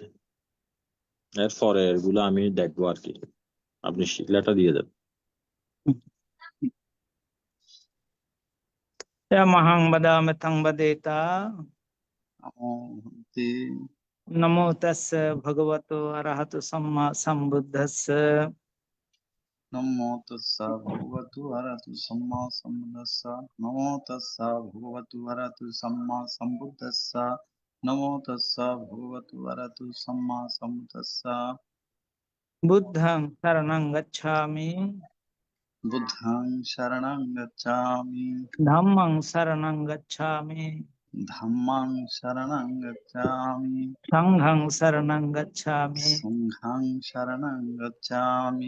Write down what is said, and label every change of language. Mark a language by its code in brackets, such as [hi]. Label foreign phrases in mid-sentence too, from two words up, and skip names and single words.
[bn] এর পরে এগুলো আমি দেখবো আর কি, আপনি শিলাটা দিয়ে দেন। মহাং বদামি তং বদেতা [pi] নমো ভান্তে। নমো তস্য ভগবতো অরহতো সম্মা সম্বুদ্ধস্য। নমো তস্যা ভগবতু অরহতু সম্মা সম্বুদ্ধস্য। নমো তস্যা ভগবতু অরহতু সম্মা সম্বুদ্ধস্য। নমো তস্যা ভগবতু অরহতু সম্মা সম্বুদ্ধস্য। বুদ্ধং শরণং গচ্ছামি বুদ্ধং শরণং গচ্ছামি। ধম্মং শরণং গচ্ছামি ধাম্মাং শরণং গচ্ছামি। সংঘং শরণং গচ্ছামি সংঘং শরণং গচ্ছামি।